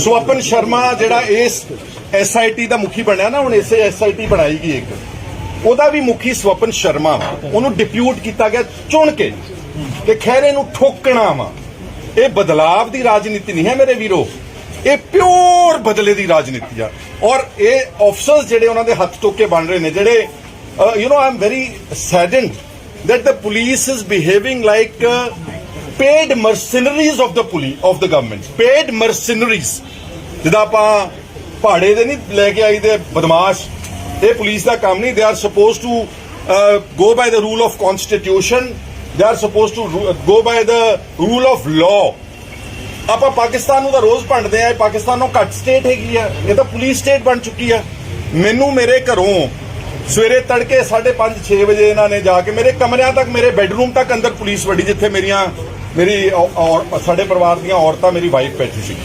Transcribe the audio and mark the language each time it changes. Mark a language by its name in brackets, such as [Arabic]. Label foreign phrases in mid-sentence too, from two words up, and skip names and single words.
[Punjabi] ਸਵਪਨ ਸ਼ਰਮਾ ਜਿਹੜਾ ਇਸ SIT ਦਾ ਮੁਖੀ ਬਣਿਆ ਨਾ, ਹੁਣ ਇਸੇ SIT ਬਣਾਈ ਗਈ ਇੱਕ, ਉਹਦਾ ਵੀ ਮੁਖੀ ਸਵਪਨ ਸ਼ਰਮਾ, ਉਹਨੂੰ ਡਿਪਿਊਟ ਕੀਤਾ ਗਿਆ ਚੁਣ ਕੇ ਤੇ ਖੈਰੇ ਨੂੰ ਠੋਕਣਾ ਵਾ। ਇਹ ਬਦਲਾਵ ਦੀ ਰਾਜਨੀਤੀ ਨਹੀਂ ਹੈ ਮੇਰੇ ਵੀਰੋ, ਇਹ ਪਿਓਰ ਬਦਲੇ ਦੀ ਰਾਜਨੀਤੀ ਆ। ਔਰ ਇਹ ਅਫਸਰਸ ਜਿਹੜੇ ਉਹਨਾਂ ਦੇ ਹੱਥ ਟੋਕੇ ਬਣ ਰਹੇ ਨੇ, ਜਿਹੜੇ [English] I am very saddened that the police is behaving like paid mercenaries of the police of the government, paid mercenaries। [Punjabi] ਜਿੱਦਾਂ ਆਪਾਂ ਭਾੜੇ ਦੇ ਨਹੀਂ ਲੈ ਕੇ ਆਈ ਦੇ ਬਦਮਾਸ਼, ਇਹ ਪੁਲਿਸ ਦਾ ਕੰਮ ਨਹੀਂ। [English] they are supposed to go by the rule of constitution, they are supposed to go by the rule of law। [Punjabi] ਆਪਾਂ ਪਾਕਿਸਤਾਨ ਨੂੰ ਤਾਂ ਰੋਜ਼ ਭੰਡਦੇ ਆ, ਪਾਕਿਸਤਾਨੋਂ ਘੱਟ ਸਟੇਟ ਹੈਗੀ ਆ, ਇਹ ਤਾਂ [English] police state [Punjabi] ਬਣ ਚੁੱਕੀ ਆ। ਮੈਨੂੰ ਮੇਰੇ ਘਰੋਂ ਸਵੇਰੇ ਤੜਕੇ 5:30 6 ਵਜੇ ਇਹਨਾਂ ਨੇ ਜਾ ਕੇ ਮੇਰੇ ਕਮਰਿਆਂ ਤੱਕ, ਮੇਰੇ ਬੈਡਰੂਮ ਤੱਕ ਅੰਦਰ ਪੁਲਿਸ ਵੜੀ, ਜਿੱਥੇ ਮੇਰੀ ਸਾਡੇ ਪਰਿਵਾਰ ਦੀਆਂ ਔਰਤਾਂ, ਮੇਰੀ ਵਾਈਫ ਬੈਠੀ ਸੀ।